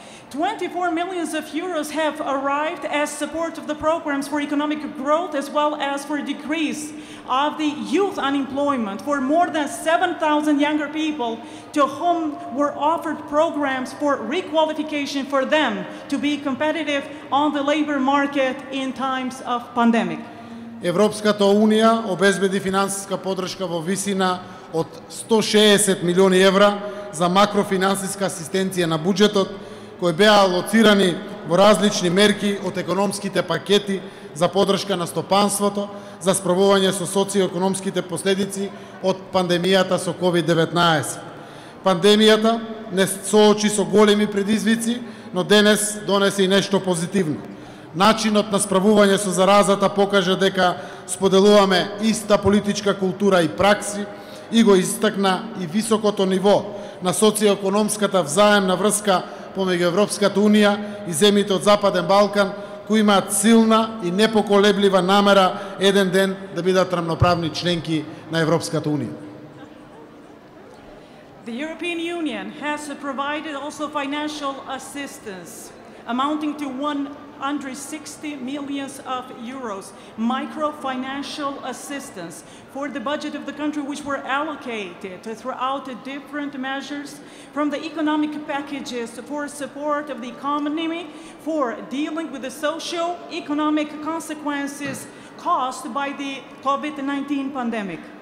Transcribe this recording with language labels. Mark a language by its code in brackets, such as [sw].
[en] 24 million euros have arrived as support of the programs for economic growth, as well as for decrease of the youth unemployment for more than 7,000 younger people, to whom were offered programs for requalification for them to be competitive on the labor market in times of pandemic. [mk] Европската Унија обезбеди финансиска поддршка во висина од 160 милиони евра за макрофинансиска асистенција на буџетот, кои беа алоцирани во различни мерки од економските пакети за поддршка на стопанството, за справување со социјоекономските последици од пандемијата со COVID-19. Пандемијата не соочи со големи предизвици, но денес донесе и нешто позитивно. Начинот на справување со заразата покажа дека споделуваме иста политичка култура и пракси и го истакна и високото ниво на социјоекономската взаемна врска помеѓу Европската Унија и земјите од Западен Балкан, кои имаат силна и непоколеблива намера еден ден да бидат рамноправни членки на Европската Унија. [en] The European Union has provided also financial assistance amounting to 160 million euros, micro-financial assistance for the budget of the country, which were allocated throughout the different measures, from the economic packages for support of the economy, for dealing with the socio-economic consequences caused by the COVID-19 pandemic.